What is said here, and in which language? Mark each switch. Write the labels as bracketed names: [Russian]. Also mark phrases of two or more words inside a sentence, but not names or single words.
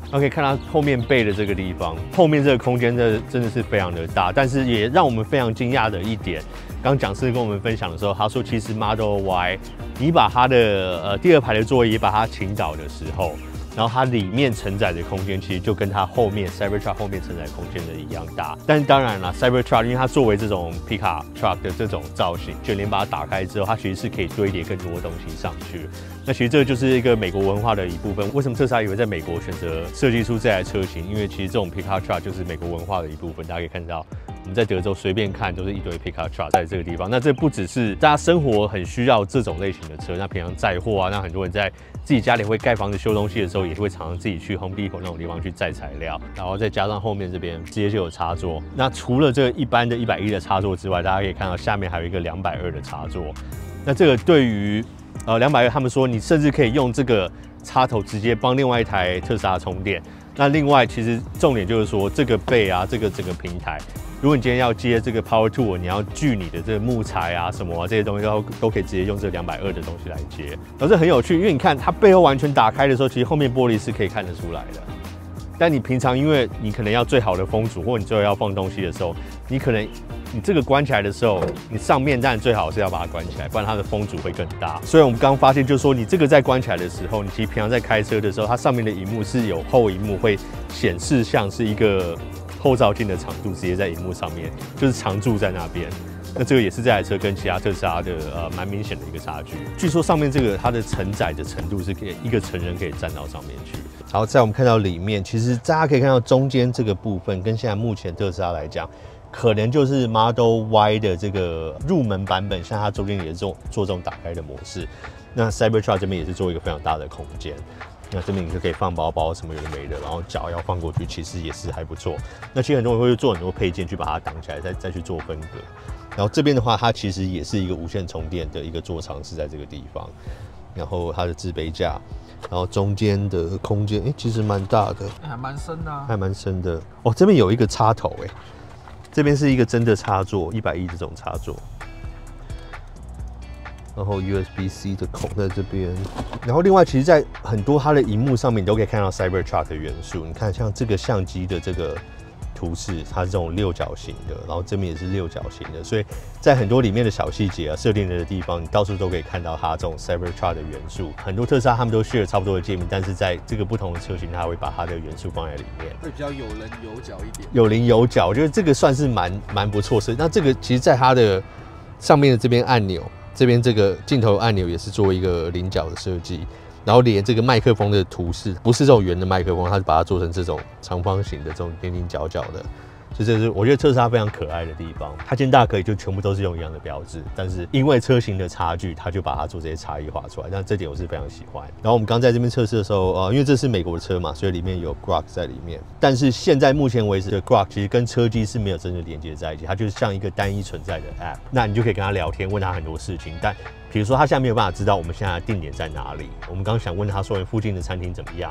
[Chinese] 那可以看到後面背的這個地方，後面這個空間真的是非常的大，但是也讓我們非常驚訝的一點，剛講師跟我們分享的時候，他說其實 Model Y， 你把它的第2排的座椅把它傾倒的時候，然後它裡面承載的空間其實就跟它後面 Cybertruck 後面承載空間的一樣大。但是當然啦 ，Cybertruck 因為它作為這種皮卡 truck 的這種造型，卷簾把它打開之後，它其實是可以堆疊更多東西上去。那其實這就是一個美國文化的一部分。為什麼特斯拉也會在美國選擇設計出這台車型？因為其實這種皮卡 truck 就是美國文化的一部分。大家可以看到，我們在德州隨便看都是一堆皮卡 truck 在這個地方。那這不只是大家生活很需要這種類型的車，那平常載貨啊，那很多人在自己家裡会蓋房子修東西的時候，也會常常自己去 Home Depot 那種地方去載材料，然後再加上後面這邊直接就有插座。那除了這個一般的110的插座之外，大家可以看到下面還有一個220的插座。那這個對於220，他們說你甚至可以用這個插頭直接幫另外一台特斯拉充電。那另外，其實重點就是說，這個背啊，這個整個平台， 如果你今天要接這個 [English] Power Tool， [Chinese] 你要鋸你的這個木材啊什麼啊這些東西都可以直接用這220的東西來接，然後這很有趣，因為你看它背後完全打開的時候，其實後面玻璃是可以看得出來的。但你平常因為你可能要最好的風阻，或你最後要放東西的時候，你可能你這個關起來的时候，你上面当然最好是要把它關起來，不然它的風阻會更大。所以我們剛剛發現，就是說你這個在關起來的時候，你其實平常在開車的時候，它上面的熒幕是有後熒幕會顯示像是一個後照鏡的長度，直接在熒幕上面，就是常駐在那邊。那這個也是這台車跟其他特斯拉的蠻明顯的一個差距。據說上面這個它的承載的程度是可以一個成人可以站到上面去。好，在我們看到裡面，其實大家可以看到中間這個部分，跟現在目前特斯拉來講，可能就是 Model Y 的這個入門版本，像它中間也是做這種打開的模式。那 Cybertruck 這邊也是做一個非常大的空間。那這邊你就可以放包包什麼有的沒的，然後腳要放過去，其實也是還不錯。那其實很多人會做很多配件去把它擋起來，再去做分隔。然後這邊的話，它其實也是一個無線充電的一個座艙是在這個地方，然後它的置杯架，然後中間的空間，其實蠻大的，還蠻深的，還蠻深的。哦，這邊有一個插頭，這邊是一個真的插座，110這種插座。然後 USB-C 的孔在這邊，然後另外其實在很多它的熒幕上面，你都可以看到 Cybertruck 的元素。你看像這個相機的這個圖示，它是這種六角形的，然後這邊也是六角形的，所以在很多裡面的小細節啊、設定的地方，你到處都可以看到它這种 Cybertruck 的元素。很多特斯拉他們都 share 差不多的界面，但是在這個不同的車型，它會把它的元素放在裡面，會比較有稜有角一點。有稜有角，我覺得這個算是蠻不錯的。那這個其實在它的上面的這邊按鈕。這邊這個鏡頭按鈕也是做一個稜角的設計，然後連這個麥克風的圖示不是這種圓的麥克風，它是把它做成這種長方形的這種稜稜角角的，所以這是我覺得特斯拉非常可愛的地方。它今天大家可以就全部都是用一樣的標誌，但是因為車型的差距，它就把它做這些差異化出來，那這點我是非常喜歡。然後我們剛在這邊測試的時候，因為這是美國的車嘛，所以裡面有 Grok 在裡面，但是現在目前為止的 Grok 其實跟車機是沒有真的連接在一起，它就是像一個單一存在的 App， 那你就可以跟他聊天，問他很多事情，但比如說他現在沒有辦法知道我們現在的定點在哪裡，我們剛想問他說附近的餐廳怎麼樣。